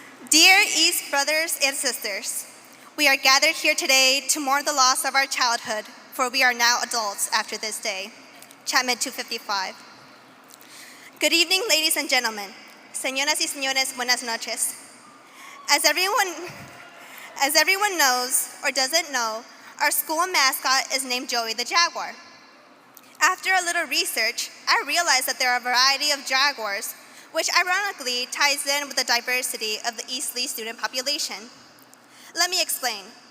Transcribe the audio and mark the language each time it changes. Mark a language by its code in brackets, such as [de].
[en] Dear East brothers and sisters, we are gathered here today to mourn the loss of our childhood, for we are now adults after this day. Chapman 255. Good evening, ladies and gentlemen. [es] Señoras y señores, buenas noches. [en] As everyone knows or doesn't know, our school mascot is named Joey the Jaguar. After a little research, I realized that there are a variety of jaguars, which ironically ties in with the diversity of the East Lee student population. Let me explain.